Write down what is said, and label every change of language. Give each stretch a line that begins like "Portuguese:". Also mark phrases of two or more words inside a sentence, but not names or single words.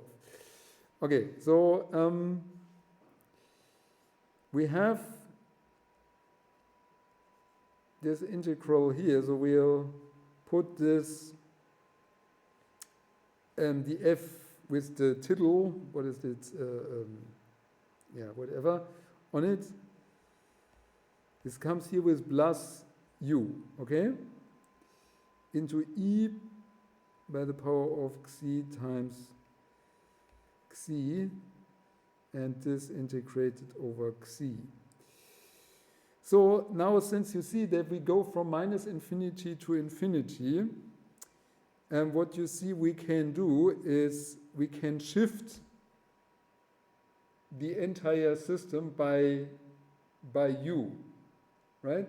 English: Okay, so we have this integral here, so we'll put this the f with the tittle, what is it, yeah, whatever, on it, This comes here with plus u, okay? Into e by the power of xi times xi, and this integrated over xi. So now, since you see that we go from minus infinity to infinity, and what you see we can do is we can shift the entire system by u, right?